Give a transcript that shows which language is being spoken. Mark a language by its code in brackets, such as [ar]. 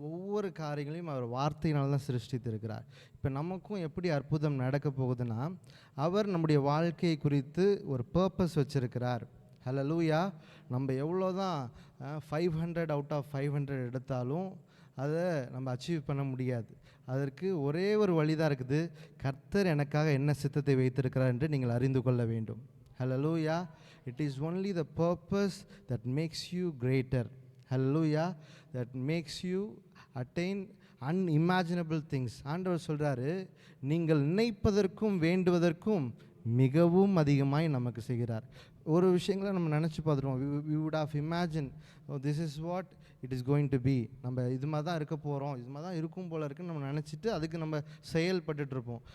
[ta] ஒவ்வொரு காரியங்களையும் அவர் வார்த்தையினால் தான் சிருஷ்டித்திருக்கிறார். இப்போ நமக்கும் எப்படி அற்புதம் நடக்க போகுதுன்னா, அவர் நம்முடைய வாழ்க்கையை குறித்து ஒரு பர்பஸ் வச்சிருக்கிறார். ஹல்லேலூயா. நம்ம எவ்வளோ தான் 500 அவுட் ஆஃப் 500 எடுத்தாலும் அதை நம்ம அச்சீவ் பண்ண முடியாது. அதற்கு ஒரே ஒரு வழி தான் இருக்குது. கர்த்தர் எனக்காக என்ன சித்தத்தை வைத்திருக்கிறார் என்று நீங்கள் அறிந்து கொள்ள வேண்டும். ஹல்லேலூயா. [en] It is only the purpose that makes you greater. Hallelujah. That makes you attain unimaginable things. [ta] ஆண்டவர் சொல்கிறாரு, நீங்கள் நினைப்பதற்கும் வேண்டுவதற்கும் மிகவும் அதிகமாய் நமக்கு செய்கிறார். ஒரு விஷயங்களை நம்ம நினச்சி பார்த்துருவோம். [en] We would have imagine this is what it is going to be. [ta] நம்ம இது மாதிரி தான் இருக்க போகிறோம், இது மாதிரி தான் இருக்கும் போல இருக்குன்னு நம்ம நினச்சிட்டு அதுக்கு நம்ம செயல்பட்டுருப்போம்.